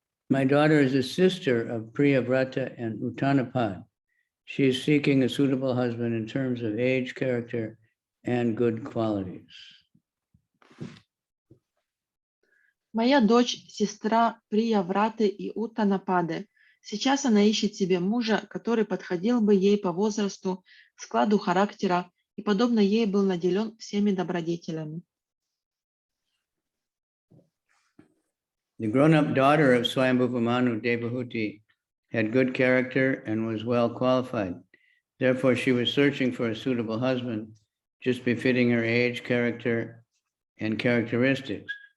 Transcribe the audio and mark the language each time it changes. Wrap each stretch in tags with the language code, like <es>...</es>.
<en>My daughter is a sister of Priyavrata and Uttanapad. She is seeking a suitable husband in terms of age, character, and good qualities.</en> <ru>Моя дочь, сестра Приявраты и Уттанапады. Сейчас она ищет себе мужа, который подходил бы ей по возрасту, складу характера и, подобно ей, был наделен всеми добродетелями.</ru> <en>The grown-up daughter of Swayambhuva Manu, Devahūti, had good character and was well qualified. Therefore, she was searching for a suitable husband, just befitting her age, character, and characteristics.</en>